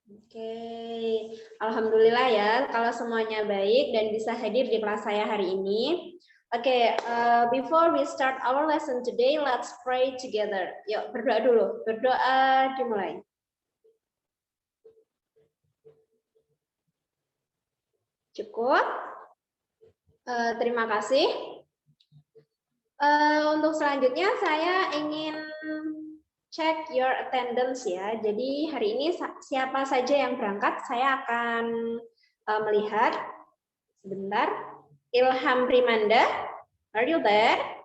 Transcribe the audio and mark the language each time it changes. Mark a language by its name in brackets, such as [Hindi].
[Indonesian] Oke, Alhamdulillah ya kalau semuanya baik dan bisa hadir di kelas saya hari ini. [English] Oke, before we start our lesson today, let's pray together. [Indonesian] Yuk berdoa dulu. Berdoa dimulai. Cukup. Terima kasih. Untuk selanjutnya saya ingin [English] check your attendance [Indonesian] ya. Jadi hari ini siapa saja yang berangkat, saya akan melihat. Sebentar. [English] Ilham Primanda, are you there?